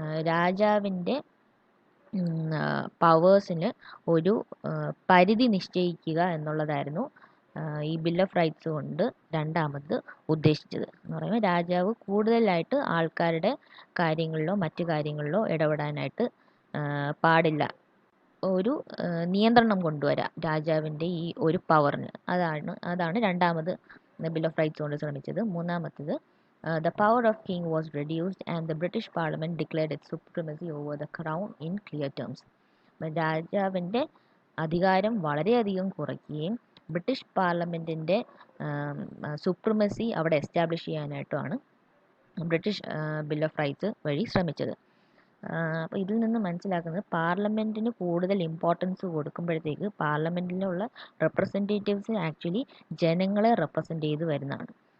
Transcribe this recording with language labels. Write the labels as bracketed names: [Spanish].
[Malayalam] രാജാവിൻ്റെ പവേഴ്സിന് ഒരു പരിധി നിശ്ചയിക്കുക എന്നുള്ളതായിരുന്നു ഈ ബിൽ ഓഫ് റൈറ്റ്സ് കൊണ്ട് രണ്ടാമത് ഉദ്ദേശിച്ചത്. എന്ന് പറയുമ്പോൾ രാജാവ് കൂടുതലായിട്ട് ആൾക്കാരുടെ കാര്യങ്ങളിലോ മറ്റു കാര്യങ്ങളിലോ ഇടപെടാനായിട്ട് പാടില്ല. ഒരു നിയന്ത്രണം കൊണ്ടുവരാം രാജാവിൻ്റെ ഈ ഒരു പവറിന്. അതാണ് രണ്ടാമത് ബിൽ ഓഫ് റൈറ്റ്സ് കൊണ്ട് ശ്രമിച്ചത്. മൂന്നാമത്തത് [English] the power of king was reduced and the British Parliament declared its supremacy over the crown in clear terms. [Malayalam] രാജാവിൻ്റെ അധികാരം വളരെയധികം കുറയ്ക്കുകയും ബ്രിട്ടീഷ് പാർലമെൻറ്റിൻ്റെ സുപ്രിമസി അവിടെ establish ചെയ്യാനായിട്ടുമാണ് British bill of rights വഴി ശ്രമിച്ചത്. അപ്പോൾ ഇതിൽ നിന്ന് മനസ്സിലാക്കുന്നത് പാർലമെൻറ്റിന് കൂടുതൽ ഇമ്പോർട്ടൻസ് കൊടുക്കുമ്പോഴത്തേക്ക് പാർലമെൻറ്റിലുള്ള റെപ്രസെൻറ്റേറ്റീവ്സ് ആക്ച്വലി ജനങ്ങളെ റെപ്രസെൻ്റ് ചെയ്ത് വരുന്നതാണ്.